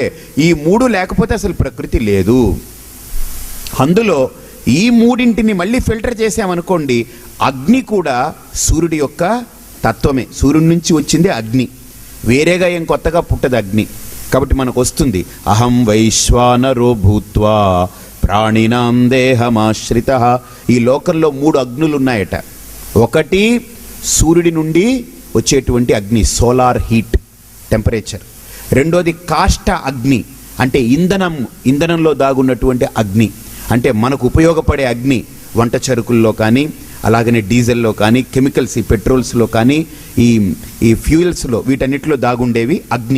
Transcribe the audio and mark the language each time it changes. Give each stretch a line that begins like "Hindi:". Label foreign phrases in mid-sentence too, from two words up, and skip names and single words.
Telugu: ఈ మూడు లేకపోతే అసలు ప్రకృతి లేదు. అందులో ఈ మూడింటిని మళ్ళీ ఫిల్టర్ చేసామనుకోండి, అగ్ని కూడా సూర్యుడి యొక్క తత్వమే, సూర్యుడి నుంచి వచ్చింది అగ్ని, వేరేగా ఏం కొత్తగా పుట్టదు అగ్ని. కాబట్టి మనకు వస్తుంది
Sanskrit: అహం వైశ్వానరో భూత్వా ప్రాణినాం దేహమాశ్రితః.
Telugu: ఈ లోకంలో 3 అగ్నులు ఉన్నాయట. ఒకటి సూర్యుడి నుండి వచ్చేటువంటి అగ్ని,
English: solar heat temperature.
Telugu: రెండోది కాష్ట అగ్ని, అంటే ఇంధనంలో దాగున్నటువంటి అగ్ని, అంటే మనకు ఉపయోగపడే అగ్ని, వంట చరుకుల్లో కానీ, అలాగనే డీజిల్లో కానీ, కెమికల్స్ ఈ పెట్రోల్స్లో కానీ, ఈ ఫ్యూయల్స్లో, వీటన్నిటిలో దాగుండేవి అగ్ని.